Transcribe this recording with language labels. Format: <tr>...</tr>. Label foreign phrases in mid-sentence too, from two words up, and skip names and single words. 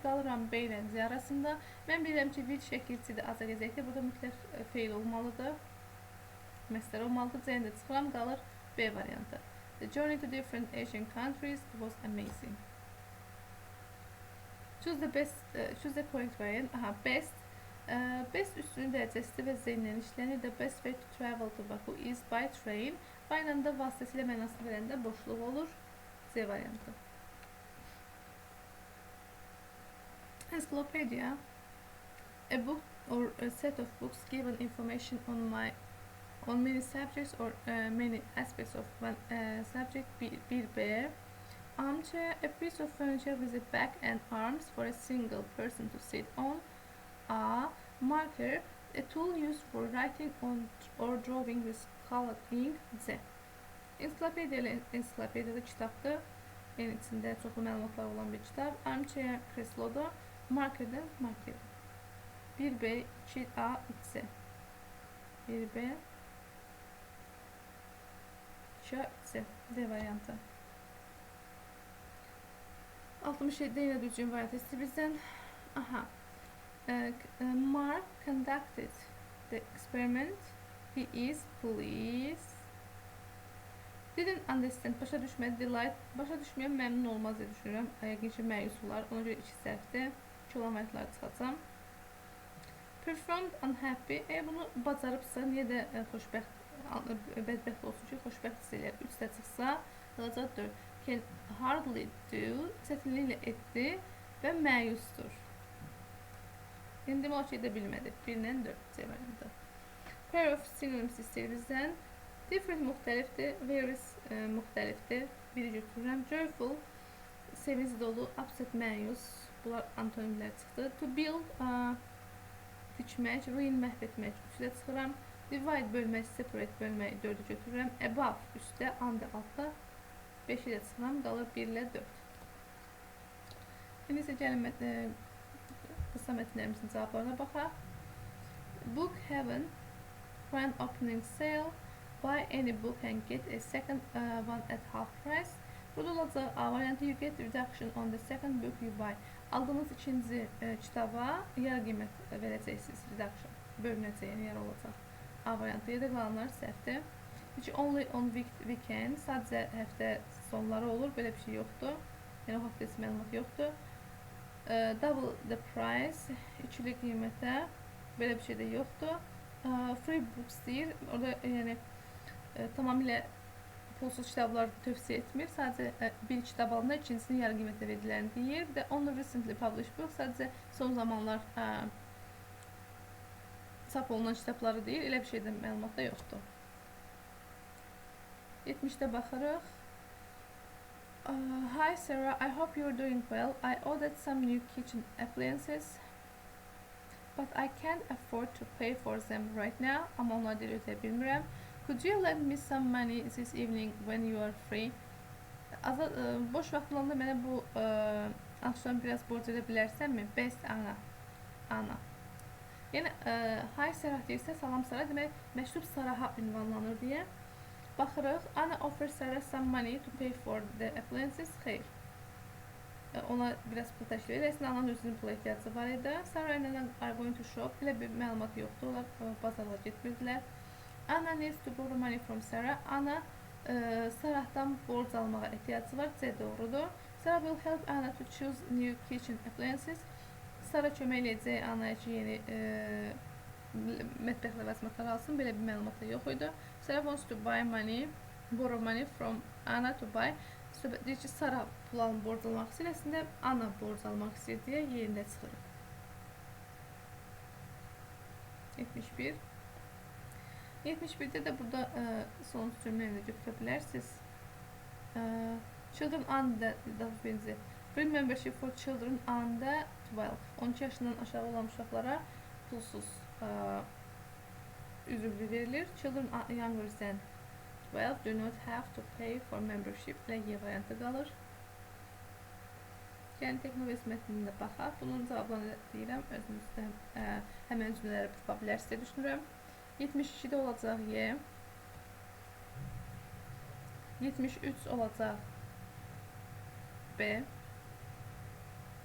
<az>Qalıram B ilə Z arasında. Mən bilirəm ki, will şəkilçidir, azərbaycanlıqda burada mütləq feil olmalıdır. Məsələ olmalıdır. C-ni də çıxıram, qalır B variantı.</az> <en>The journey to different Asian countries was amazing. Choose the correct variant. Aha, best.</en> <az>Best üstünün dərəcəsidir və Z ilə işlənir.</az> <en>The best way to travel to Baku is by train.</en> <az>Aynen da vasıtasıyla mənasını verəndə boşluq olur. Z variantı.</az> <en>Encyclopedia. A book or a set of books given information on many subjects or many aspects of one subject. 1B. Armchair. A piece of furniture with a back and arms for a single person to sit on. A. Marker. A tool used for writing on or drawing with colored ink. Z.</en> <az>Ensiklopediyada kitabdır. Yəni içində çoxlu məlumatlar olan bir kitab. Armchair kreslodur. Markerdə marker. 1B, 2A, 3C. 1B, 2A, 3C. D variantı. 67 yine düzgün variant istəyir bizdən. Aha.</az> <en>Mark conducted the experiment. He is pleased. Didn't understand.</en> <az>Başa düşmədi. Delight. Başa düşməyən məmnun olmaz deyə düşünürəm. Yəqin ki, məyus olar. Ona görə 2 səhvdir. 2 olan variantları çıxacam.</az> <en>Performed unhappy.</en> <az>Bunu bacarıbsa, niyə də bədbəxt olsun ki, xoşbəxt hiss eləyər. 3 də çıxsa, qalacaq 4.</az> <en>Can hardly do.</en> <az>Çətinliklə etdi və məyusdur. Yəni demək ki, edə bilmədi. 1-lə 4 variantı.</az> <en>Pair of synonyms</en> <az>istəyir bizdən. Different müxtəlifdir, various müxtəlifdir. Biri götürürəm. Joyful, sevinç dolu, upset, məyus. Bunlar antonimlər çıxdı.</az> <en>To build,</en> <az>tikmək, ruin, məhv etmək. 3-də çıxıram. Divide, bölmək, separate, bölmək. 4-ü götürürəm. Above, üstdə, under, altda. 5-də çıxıram. Qalır 1-lə 4. İndi isə gəlin qısa mətnlərimizin cavablarına baxaq.</az> <en>Book Heaven, grand opening sale. Buy any book and get a second one at half price.</en> <az>Burada olacaq A variantı.</az> <en>You get reduction on the second book you buy.</en> <az>Aldığınız ikinci kitaba yarı qiymət verəcəksiniz. Reduction. Bölünəcək yer olacaq. A variantı. Yerdə qalanlar səhvdir.</az> <en>Which only on weekend.</en> <az>Sadəcə həftə sonları olur. Belə bir şey yoxdur. Yəni o haqda heç məlumat yoxdur.</az> <en>Double the price.</en> <az>İkili qiymətə. Belə bir şey də yoxdur.</az> <en>Free books</en> <az>deyir. Orada yəni tamamilə pulsuz kitablar tövsiyə etmir. Sadəcə bir kitab alanda ikincisini yarı qiymətə veriləni deyir. Bir də</az> <en>only recently published book</en> <az>sadəcə son zamanlar çap olunan kitabları deyir. Elə bir şeydə məlumat da yoxdur. 70-də baxırıq.</az> <en>Hi Sarah, I hope you're doing well. I ordered some new kitchen appliances, but I can't afford to pay for them right now.</en> <az>Amma onları da ödəyə bilmirəm.</az> <en>Could you lend me some money this evening when you are free?</en> <az>Boş vaxt olanda mənə bu axşam biraz borc edə bilərsənmi?</az> <en>Best Anna. Anna.</en> <az>Yəni, hi Sarah deyirsə, salam Sarah, demək, məktub Sarah'a ünvanlanır deyə.</az> <en>Baxırıq, Anna offers Sarah some money to pay for the appliances.</en> <az>Xeyr. Ona biraz pul təşkil edir. Əslində, Anna'nın özünün pula ehtiyacı var idi.</az> <en>Sarah and Anna are going to shop.</en> <az>Elə bir məlumat yoxdur. Onlar bazarla getmirdilər.</az> <en>Anna needs to borrow money from Sarah.</en> <az>Anna Sarah'dan borc almağa ehtiyacı var. C doğrudur.</az> <en>Sarah will help Anna to choose new kitchen appliances.</en> <az>Sarah kömək edəcək Anna'ya ki, yeni mətbəx ləvazimatları alsın. Belə bir məlumat da yox idi.</az> <en>Sarah wants to buy money, borrow money from Anna to buy.</en> <az>Söhbət deyir ki, Sarah pul alın borc almaq istəyir. Əslində Anna borc almaq istəyir deyə yerində çıxırıq. 71. 71'də də burada son cümləni götürə bilərsiniz.</az> <en>Children under free membership for children under 12.</en> <az>12 yaşından aşağı olan uşaqlara pulsuz üzvlük verilir.</az> <en>Children younger than 12 do not have to pay for membership.</en> <az>Y variantı qalır. Yəni Teknoviz mətnində baxaq. Bunun cavablarını deyirəm. Özünüzdə həmən cümlələri tapa bilərsiniz deyə düşünürəm. 72'də olacaq Y. 73 olacaq B.</az>